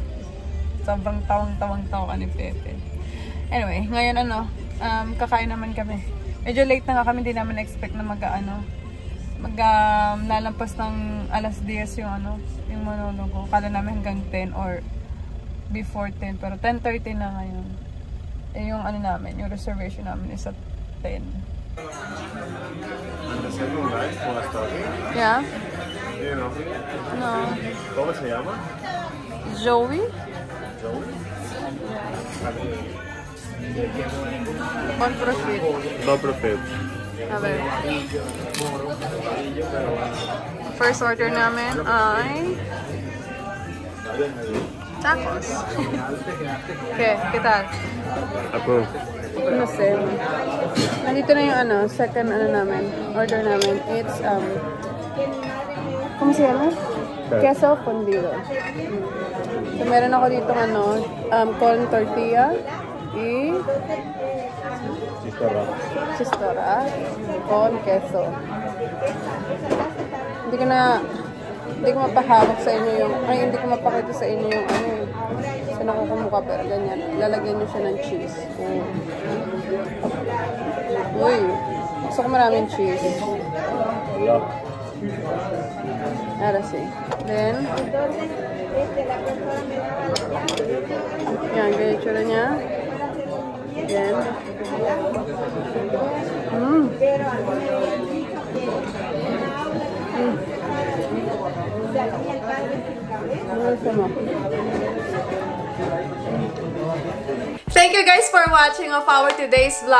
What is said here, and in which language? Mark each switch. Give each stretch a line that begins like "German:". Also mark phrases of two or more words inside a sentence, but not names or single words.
Filipino: Sobrang tawang-tawa ni Pepe. Anyway, ngayon ano, kakain naman kami. Medyo late na nga kami, hindi namin expect na lalampas ng alas 10 yung ano, yung monologo. Kala namin hanggang 10 or before 10, pero 10:30 na ngayon. Eh yung ano namin, yung reservation namin
English: is at 10. And the second guy who was talking, Yeah? you know, No.
Spanish: ¿cómo se llama? Joey? Joey. Con profit.
English: No profit.
Spanish: A ver.
Filipino: First order namin ay tacos.
Spanish: Okay, ¿qué tal? Approve. No sé.
Filipino: Nandito na yung ano, second ano namin, order namin.
English: It's,
Spanish: ¿cómo se llama? Queso fundido.
Filipino: So, meron ako dito ano,
English: corn tortilla
Spanish: y chistorra con queso.
Filipino: Hindi ko mapahawak sa inyo yung, hindi ko mapakita sa inyo yung ano, sa nakukumukha, pero ganyan. Lalagyan nyo siya ng cheese. Uy, gusto ko maraming cheese.
Spanish: Ahora sí.
Filipino: Then, yan, ganyan yung tsura niya.
English: Then, thank you guys for watching of our today's vlog.